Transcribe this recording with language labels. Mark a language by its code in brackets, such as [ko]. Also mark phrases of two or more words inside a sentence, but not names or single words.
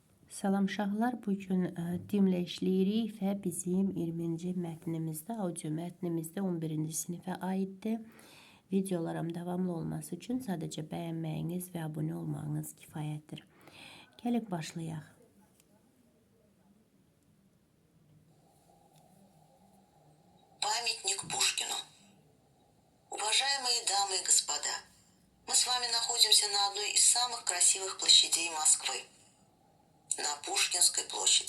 [az] Salam uşaqlar, bugün dimlə işləyirik və bizim 20-ci mətnimizdə, audio mətnimizdə 11-ci sinifə aiddir. Videolarım davamlı olması üçün sadəcə bəyənməyiniz və abunə olmağınız kifayətdir. Gəlin başlayaq. [ru] Памятник Пушкину. Уважаемые дамы и господа, мы с вами находимся на одной из самых красивых площадей Москвы, на Пушкинской площади.